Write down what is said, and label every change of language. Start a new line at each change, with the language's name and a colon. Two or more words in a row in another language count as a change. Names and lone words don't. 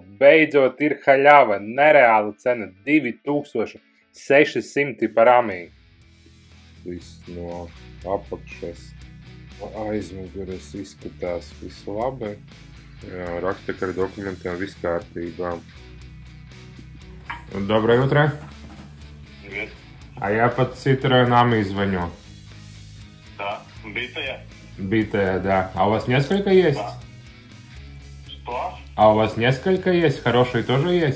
Latvian: Beidzot ir haļava, nereāla cena 2600 par amī. Viss no apakšas aizmuguras izskatās visu labi. Jā, raksta, ka ar dokumentiem viss kārtībā.
Russian: Доброе утро. Привет. А я под Citroen AMI звоню. Да, битая. Битая, да. А у вас несколько есть? Да. Что? А у вас несколько есть? Хорошие тоже есть?